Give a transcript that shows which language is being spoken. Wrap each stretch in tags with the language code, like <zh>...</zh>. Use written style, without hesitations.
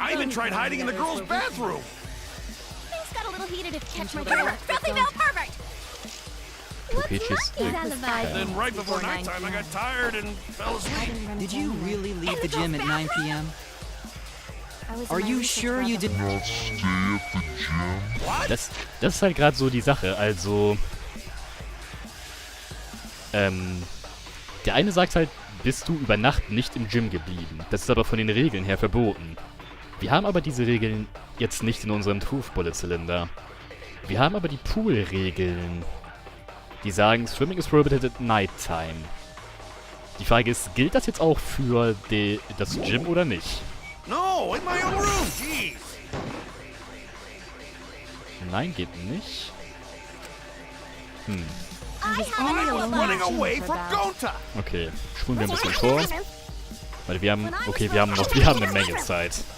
<en>I even tried hiding in the girls' bathroom. Things got a little heated if catch my pervert. Filthy male pervert! Kokichi's Then right before nighttime, I got tired and fell asleep. Did you really leave the gym at 9 p.m.? Are you sure you didn't?</en> <de>Das ist halt gerade so die Sache. Also, der eine sagt halt, bist du über Nacht nicht im Gym geblieben. Das ist aber von den Regeln her verboten. Wir haben aber diese Regeln jetzt nicht in unserem Truth Bullet Zylinder. Wir haben aber die Pool-Regeln. Die sagen,</de> <en>Swimming is prohibited at nighttime.</en> <de>Die Frage ist, gilt das jetzt auch für das Gym oder nicht?</de> <en>No, in my own room, jeez.</en> <de>Nein, geht nicht.</de> <en>I was running away from Gonta.</en> <de>Okay, spulen wir ein bisschen vor. Weil wir haben, okay, wir haben eine Menge Zeit.</de>